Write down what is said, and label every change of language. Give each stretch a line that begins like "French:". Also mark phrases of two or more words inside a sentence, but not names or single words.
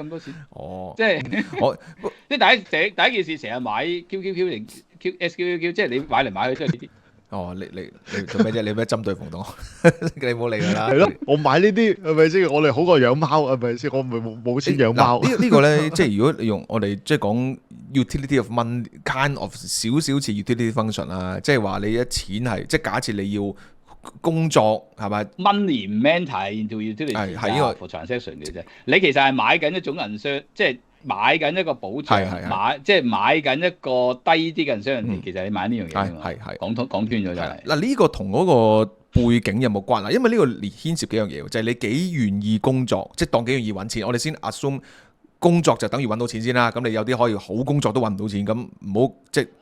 Cantonese: 咁多錢？即係即係第一件事，成日買 QQQ 定 SQQQ， 即係你買嚟買去都係呢啲。你做咩啫？你咩針對馮東？你唔好理佢啦。係咯，我買呢啲係咪先？我哋好過養貓係咪先？我唔係冇錢養貓。呢個咧，即係如果你用我哋即係講
English: utility of money kind of
Cantonese: 少少似
English: utility function
Cantonese: 啦，即係話你一錢係即係假設你要工作係咪
English: ？Money enter into utility
Cantonese: 係呢個
English: transaction
Cantonese: 嘅啫。你其實係買緊一種銀箱，即係買緊一個保障，即係買緊一個低啲嘅銀箱。其實你買呢樣嘢啊嘛。講穿咗就係。嗱，呢個同嗰個背景有冇關啊？因為呢個牽涉幾樣嘢，就係你幾願意工作，即係當幾願意揾錢。我哋先 assume 工作就等於揾到錢先啦。咁你有啲可以好工作都揾唔到錢，咁唔好即係。